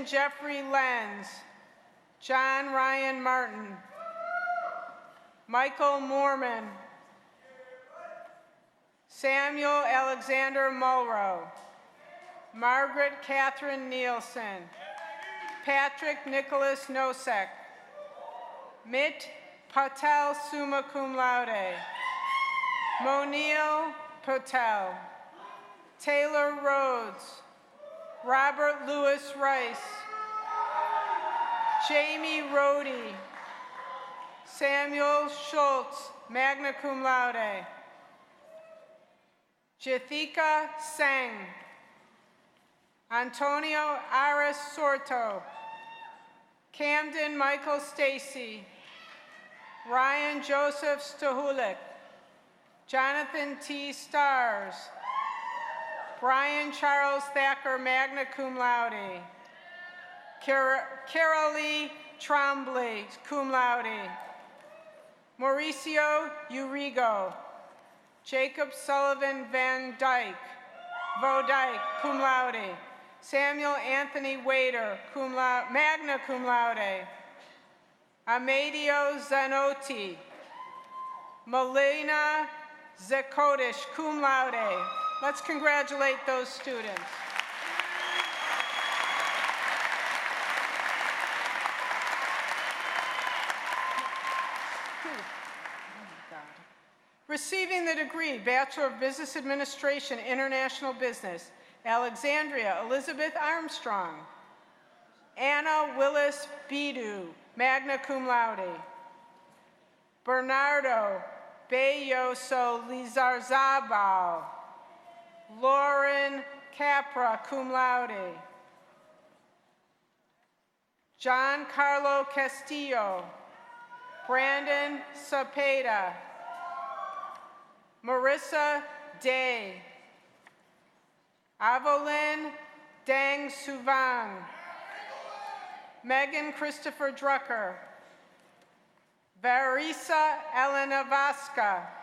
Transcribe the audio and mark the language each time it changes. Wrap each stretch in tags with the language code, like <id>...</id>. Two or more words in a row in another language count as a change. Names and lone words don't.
<en>Jeffrey Lenz, John Ryan Martin, Michael Moorman, Samuel Alexander Mulrow, Margaret Catherine Nielsen, Patrick Nicholas Nosek, Mit Patel</en> <la>summa cum laude,</la> <en>Monil Patel, Taylor Rhodes, Robert Lewis Rice, Jamie Rohde, Samuel Schultz,</en> <la>magna cum laude,</la> <en>Jithika Seng, Antonio Aras Sorto, Camden Michael Stacy, Ryan Joseph Stahulik, Jonathan T. Stars, Brian Charles Thacker,</en> <la>magna cum laude,</la> <en>Carolee Trombley,</en> <la>cum laude,</la> <en>Mauricio Urigo, Jacob Sullivan Van Dyke, Vodike,</en> <la>cum laude,</la> <en>Samuel Anthony Wader,</en> <la>cum laude, magna cum laude,</la> <en>Amadio Zanotti, Melina Zekodish,</en> <la>cum laude.</la> <en>Let's congratulate those students. Receiving the degree, Bachelor of Business Administration, International Business, Alexandria Elizabeth Armstrong, Anna Willis Bidu,</en> <la>magna cum laude,</la> <en>Bernardo Belloso Lizarzabal, Lauren Capra,</en> <la>cum laude,</la> <en>Giancarlo Castillo, Brandon Cepeda, Marissa Day, Avolin Dang Suvang, Megan Christopher Drucker, Varisa Elena Vasca,</en>